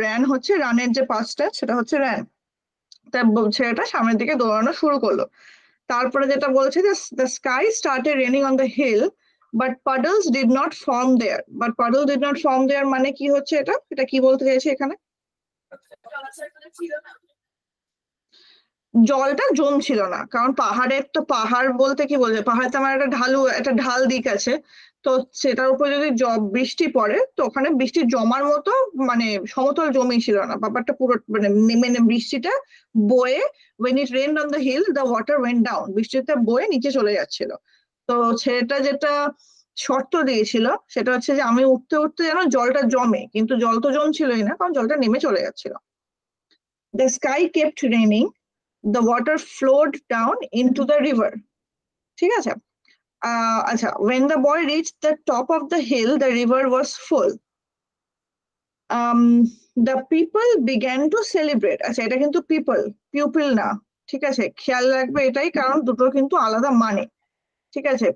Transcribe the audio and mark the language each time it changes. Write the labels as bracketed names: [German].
[Bangla] Ran হচ্ছে রানের যে পাঁচটা, সেটা হচ্ছে র্যান। তাই ছেলেটা সামনের দিকে দৌড়ানো শুরু করলো। তারপরে যেটা বলছে যে [English] the sky started raining on the hill, but puddles did not form there. But puddles did not form there [Bangla] মানে কি হচ্ছে? এটা কি বলতে চাইছে এখানে? জলটা জমছিল না, কারণ পাহাড় বলতে কি বলছে, পাহাড়ে তো আমার একটা ঢাল দিক আছে, তো সেটার উপর যদি বৃষ্টি পড়ে তো ওখানে বৃষ্টি জমার মতো মানে সমতল জমি ছিল না, ব্যাপারটা পুরো মানে বৃষ্টিটা বয়ে [English] when it rained on the hill, the water went down. [Bangla] বৃষ্টিটা বয়ে নিচে চলে যাচ্ছিল। তো ছেলেটা যেটা শর্ত দিয়েছিল সেটা হচ্ছে যে আমি উঠতে উঠতে যেন জলটা জমে, কিন্তু জল তো জমছিলই না, কারণ জলটা নেমে চলে যাচ্ছিল। [English] The sky kept raining. The water flowed down into the river. [Bangla] ঠিক আছে? [English] আচ্ছা, when the boy reached the top of the hill, the river was full. The people began to celebrate. [Bangla] আচ্ছা, এটা কিন্তু পিউপিল না, ঠিক আছে? খেয়াল রাখবে এটাই, কারণ দুটো কিন্তু আলাদা মানে। ঠিক আছে?